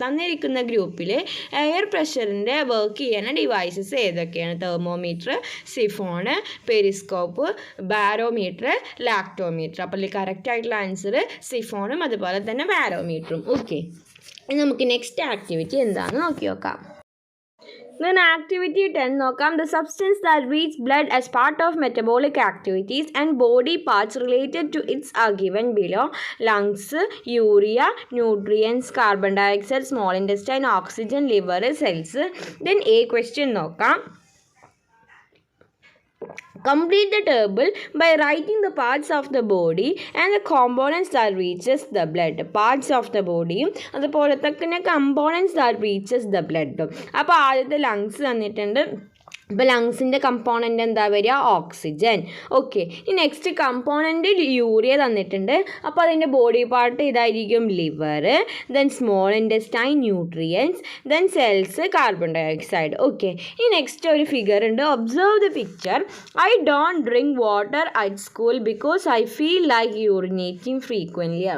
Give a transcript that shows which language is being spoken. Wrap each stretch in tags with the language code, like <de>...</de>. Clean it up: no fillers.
<ml>തന്നിരിക്കുന്ന ഗ്രൂപ്പിൽ air പ്രഷറിൻ്റെ work ചെയ്യുന്ന ഡിവൈസസ് ഏതൊക്കെയാണ്?</ml> <en>Thermometer, siphon, periscope, barometer, lactometer.</en> <ml>അപ്പോൾ കറക്റ്റ് ആയിട്ടുള്ള ആൻസർ സിഫോണും അതുപോലെ തന്നെ ബാരോമീറ്ററും. ഓക്കെ, നമുക്ക് നെക്സ്റ്റ് ആക്ടിവിറ്റി എന്താണെന്ന് നോക്കി നോക്കാം.</ml> <en>Then activity 10</en> <ml>നോക്കാം.</ml> <en>The substance that reaches blood as part of metabolic activities and body parts related to its are given below. Lungs, urea, nutrients, carbon dioxide, small intestine, oxygen, liver, cells. Then a question</en> <ml>നോക്കാം.</ml> <en>Complete the table by writing the parts of the body and the components that reaches the blood. Parts of the body</en> <ml>അതുപോലെ തന്നെ</ml> <en>components that reaches the blood.</en> <ml>അപ്പോൾ ആദ്യത്തെ lungs തന്നിട്ടുണ്ട്, ഇപ്പോൾ ലങ്സിൻ്റെ component എന്താ വരിക? Oxygen. Okay, ഈ നെക്സ്റ്റ് കമ്പോണൻ്റ് യൂറിയ തന്നിട്ടുണ്ട്. അപ്പോൾ അതിൻ്റെ ബോഡി പാർട്ട് ഇതായിരിക്കും liver, then small ഇൻറ്റെസ്റ്റൈൻ nutrients, then cells carbon dye oxide. Okay, ഈ നെക്സ്റ്റ് ഒരു ഫിഗർ ഉണ്ട്.</ml> <en>Observe the picture. I don't drink water at school because I feel like urinating frequently.</en>